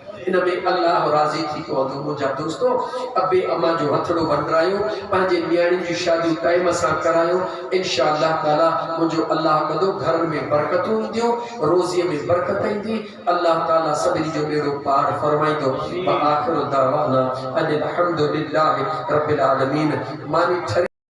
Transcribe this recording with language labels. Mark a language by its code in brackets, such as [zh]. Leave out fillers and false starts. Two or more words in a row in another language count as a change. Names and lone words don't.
[kfr] इनमें अल्लाह राज़ी थी को तो मुझा दोस्तों अबे अम्मा जो हथड़ो बनरायो पांजे न्याणी जी शादी टाइम सां करायो [ar] إن شاء الله تعالى [kfr] मुझो अल्लाह कदो घर में बरकतूं इंदियो रोज़ी में बरकत इंदी अल्लाह ताला सभी जो बेड़ो पार फरमाइंदो [ar] وآخر دعوانا أن الحمد لله رب العالمين [kfr] मानी